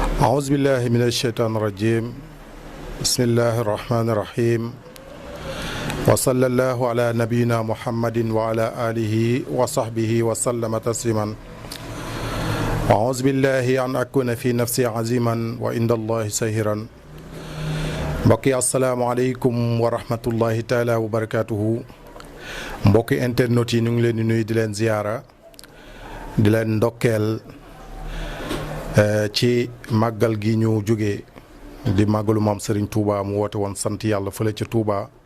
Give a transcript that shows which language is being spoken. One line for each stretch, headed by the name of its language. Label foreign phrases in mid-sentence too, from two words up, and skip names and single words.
Arabic: أعوذ بالله من الشيطان الرجيم بسم الله الرحمن الرحيم وصلى الله على نبينا محمد وعلى آله وصحبه وسلم تسليما أعوذ بالله أن أكون في نفسي عزيما وعند الله سهرا mbokki السلام عليكم ورحمة الله تعالى وبركاته
Wolof: mbokki internet yi ñu ngi leen di nuyu di leen ziyaara di leen ndokkeel ci màggal gi ñu jóge di màggalu maam Serigne Touba mu woote woon sant yàlla fële ca Touba